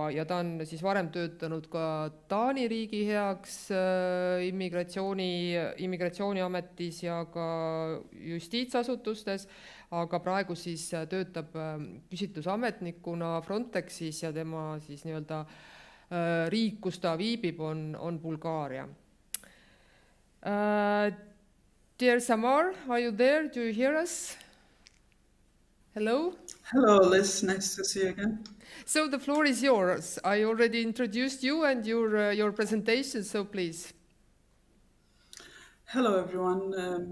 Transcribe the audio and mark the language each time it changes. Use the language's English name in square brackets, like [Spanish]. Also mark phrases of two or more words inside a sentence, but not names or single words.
[Estonian] Ja ta on siis varem töötanud ka Taani riigi heaks immigratsiooniametis ja ka justiitsasutustes, aga praegu siis töötab küsitlusametnikuna Frontexis ja tema siis nii-öelda riik, kus ta viibib, on Bulgaaria. [English] Dear Samar, are you there? Do you hear us? Hello? Hello, Liz. Nice to see you again. So the floor is yours. I already introduced you and your presentation, so please. Hello, everyone.